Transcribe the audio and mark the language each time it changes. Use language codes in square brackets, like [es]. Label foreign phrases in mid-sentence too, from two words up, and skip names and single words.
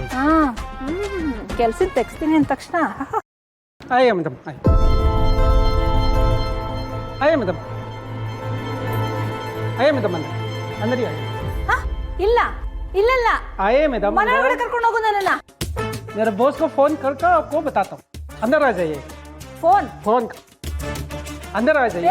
[kn] ಕೆಲ್ಸಕ್ಕೆ ತೆಗಿಸ್ತೀನಿ ಅಂದ ತಕ್ಷಣ [hi] आये मैडम, आये मैडम, आये मैडम, अंदर आये. [kn] ಇಲ್ಲ ಇಲ್ಲ [hi] आये मैडम, [kn] ಮನೆ ಒಳಗಡೆ ಕರ್ಕೊಂಡು ಹೋಗು ನನ್ನ. [hi] मेरे बॉस को फोन करके आपको बताता हूँ. अंदर आ जाइए. फोन अंदर आ जाइए.